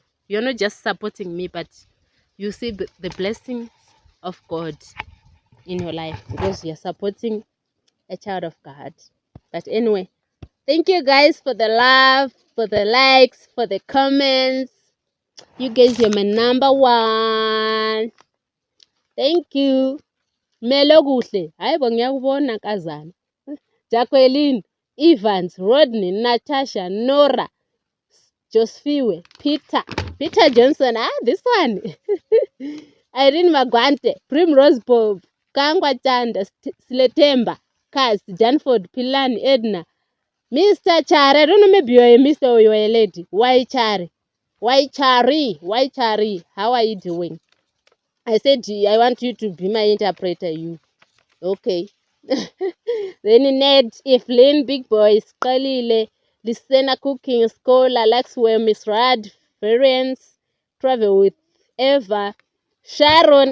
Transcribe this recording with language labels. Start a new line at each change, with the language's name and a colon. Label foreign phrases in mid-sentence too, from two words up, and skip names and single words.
English: You're not just supporting me, but you see the blessings of God in your life because you're supporting a child of God. But anyway, thank you guys for the love, for the likes, for the comments. You guys are my number one. Thank you.
Zulu: Melo kuhle. Hayibo ngiyakubona nkazana.
English: Jacqueline, Evans, Rodney, Natasha, Nora, Josfiwe, Peter Johnson. This one. Irene Magwante, Primrose Bob, Kangwa Chanda, Sletemba, Kaz, Janford, Pilani, Edna, Mr. Chari. I don't know, maybe you're a Mr. or you're a lady. Why Chari? Why Chari? How are you doing? I said, I want you to be my interpreter, you. Okay. Then Ned, Evelyn, Big Boys, Kalile, Lisena Cooking, Scholar, Laxwell, Miss Rad, Variance, Travel with Eva, Sharon.